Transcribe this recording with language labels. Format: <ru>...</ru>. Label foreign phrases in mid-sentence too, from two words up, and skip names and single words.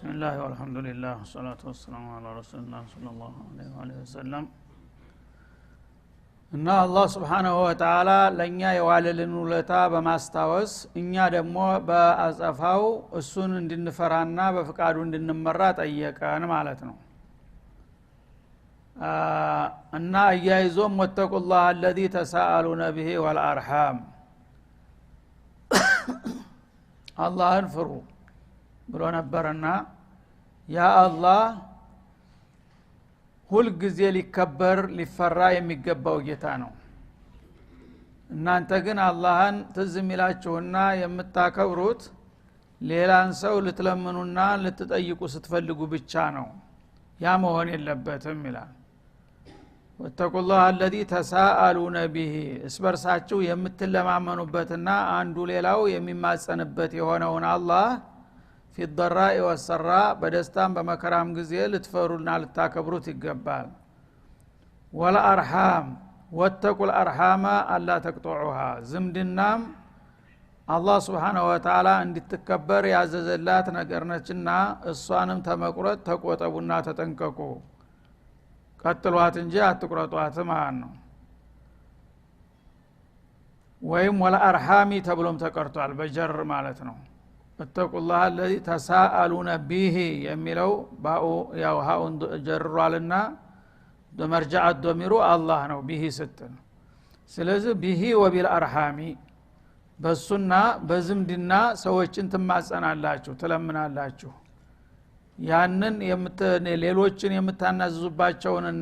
<ar>الله والحمد لله والصلاة والسلام على رسول الله صلى الله عليه وسلم</ar> <am>እና አላህ</am> <ar>سبحانه وتعالى</ar> <am>ለኛ የዋለልን ውለታ በማስታወስ እኛ ደግሞ በአጸፋው እሱን እንድንፈራና በፍቃዱ እንድንመራ ጠየቀን ማለት ነው። እና አያይዞም</am> <ar>واتقوا الله الذي تساءلون به والارحام</ar> <am>አላህን ፍሩ ብሎ ነበርና ያ አላህ ሁል ጊዜ ሊከበር ሊፈራ የሚገባው ጌታ ነው። እናንተ ግን አላህን ትዝ የሚላችሁና የምታከብሩት ሌላን ሰው ልትለምኑና ልትጠይቁ ስትፈልጉ ብቻ ነው። ያ መሆን የለበትም ይላል።</am> <ar>واتقوا الله الذي تساءلون به</ar> <am>እስበርሳችሁ የምትለማመኑበትና አንዱ ሌላው የሚማጸንበት የሆነውን አላህ</am> <ar>في الضراء والسراء</ar> <am>በደስታም በመከራም ጊዜ ልትፈሩና ልታከብሩት ይገባል።</am> <ar>والارحام واتقوا الارحام الا تقطعوها</ar> <am>ዝምድናም አላህ</am> <ar>سبحانه وتعالى</ar> <am>እንድትከበር ያዘዘላት ነገር ነችና እሷንም ተመቁረጥ ተቆጠቡና ተጠንቀቁ። ቀጥሏት እንጂ አትቁረጧት ማለት ነው። ወይም والارحام ተብሎም ተቀርቷል በጀር ማለት ነው።</am> <ar>واتقوا الله الذي تساءلون به</ar> <am>የሚለው ባኡ ያው ሃውን ጀርሯልና በመርጃዕ ዶሚሩ አላህ ነው به ስትል። ስለዚህ</am> <ar>به وبالارحام</ar> <am>በሱና በዝምድና ሰዎችን ትማጸናላችሁ ትለምናላችሁ። ያንን ሌሎችን የምታናዝዙባቸውንና</am>